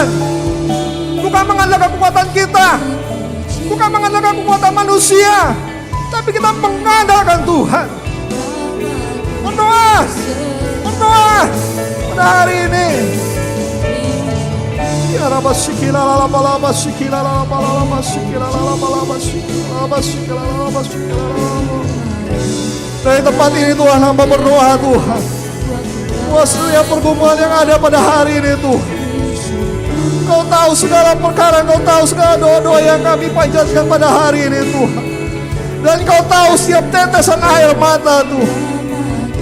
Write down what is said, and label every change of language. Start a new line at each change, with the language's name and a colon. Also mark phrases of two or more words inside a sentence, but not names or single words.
Indonesian: Bukan mengandalkan kekuatan kita, bukan mengandalkan kekuatan manusia, tapi kita mengandalkan Tuhan. Berdoa, berdoa pada hari ini. Ya Rabbas syikila lalabas syikila lalabas syikila lalabas syikila lalabas syikila. Dari tempat ini Tuhan, hamba berdoa Tuhan, buat setiap pergumulan yang ada pada hari ini Tuhan. Kau tahu segala perkara, Kau tahu segala doa-doa yang kami panjatkan pada hari ini Tuhan. Dan Kau tahu setiap tetesan air mata Tuhan.